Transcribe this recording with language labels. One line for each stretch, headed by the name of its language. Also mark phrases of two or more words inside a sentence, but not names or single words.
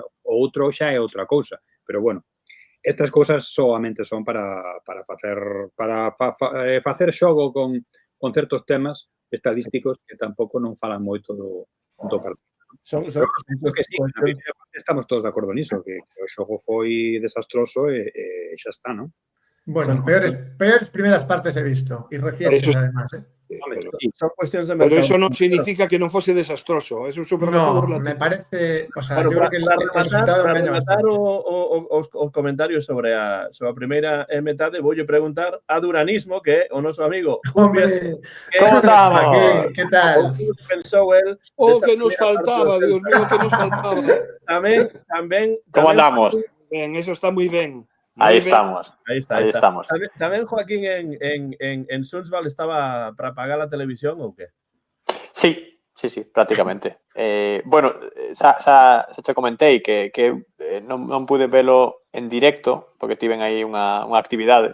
Galician: O outro xa é outra cousa, pero bueno, estas cousas solamente son para facer xogo con certos temas estadísticos que tampouco non falan moito do partido. Que sí, estamos todos de acordo niso, que o xogo foi desastroso e xa está, non?
Spanish: Bueno, peores primeras partes he visto, y recientes además, ¿eh? Son cuestiones de mercado.
Galician: Pero eso non significa que non fose desastroso.
Spanish: Eso no, me parece... O sea, yo creo que el resultado
Galician: para rematar os comentarios sobre a primeira metade, voulle preguntar a Duranismo, que é o noso amigo.
Spanish: Hombre, ¿cómo estamos? ¿Qué tal?
Galician: Pensou el...
Spanish: que nos faltaba, Dios mío, que nos faltaba.
Galician: Tamén...
Spanish: ¿Cómo andamos?
Galician: Ben, eso está moi ben.
Spanish: Ahí estamos. Ahí estamos.
Galician: Tamén Joaquín en Sundsvall estaba para pagar a televisión ou que?
Spanish: Sí, prácticamente.
Galician: Bueno, xa te comentei que non pude velo en directo porque tiven aí unha actividade.